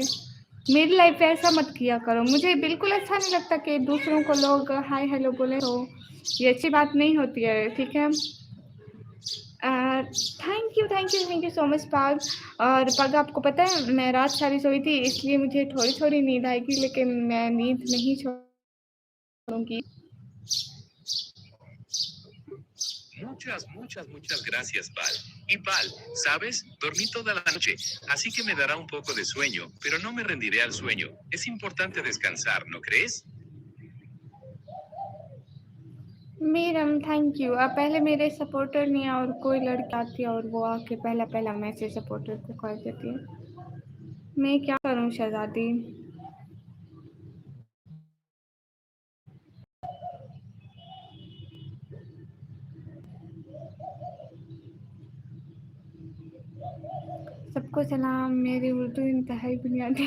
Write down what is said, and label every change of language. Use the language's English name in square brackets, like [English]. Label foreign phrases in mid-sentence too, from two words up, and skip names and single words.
[Hindi] मेरी लाइफ पे ऐसा मत किया करो, मुझे बिल्कुल अच्छा नहीं लगता कि दूसरों को लोग [English] hi hello [Hindi] बोले तो ये अच्छी बात नहीं होती है, ठीक है? [English] thank you so much पग। [Hindi] और पग आपको पता है मैं रात सारी सोई थी इसलिए मुझे थोड़ी-थोड़ी नींद आएगी लेकिन मैं नींद नहीं छोड़ूँगी। [Spanish] Muchas gracias, Val. Y Val, ¿sabes? Dormí toda la noche, así que me dará un poco de sueño, pero no me rendiré al sueño. Es importante descansar, ¿no crees? [English] मीरम thank you। [Hindi] अब पहले मेरे सपोर्टर नहीं और कोई लड़की आती है और वो आके पहला मैसेज सपोर्टर को कर देती है। मैं क्या करूँ शहज़ादी? सबको सलाम, मेरी उर्दू इंतहाई बुनियादी।